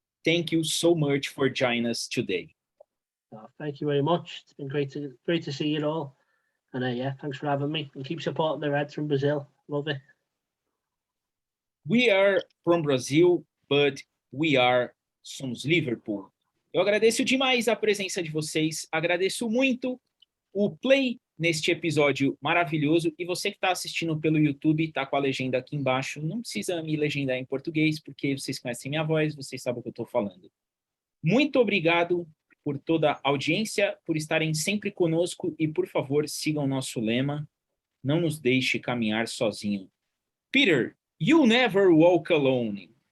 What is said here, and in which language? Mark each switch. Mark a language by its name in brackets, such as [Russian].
[English] Thank you so much for joining us today. Thank you very much. It's been great to see you all. And yeah, thanks for having me. And keep supporting the Reds from Brazil. Love it. We are from Brazil, but we are Somos Liverpool. [Portuguese] Eu agradeço demais a presença de vocês, agradeço muito o play neste episódio maravilhoso, e você que está assistindo pelo YouTube, está com a legenda aqui embaixo, não precisa me legendar em português, porque vocês conhecem minha voz, vocês sabem o que eu estou falando. Muito obrigado por toda a audiência, por estarem sempre conosco, e por favor, sigam o nosso lema, não nos deixe caminhar sozinho. [English] Peter, you never walk alone.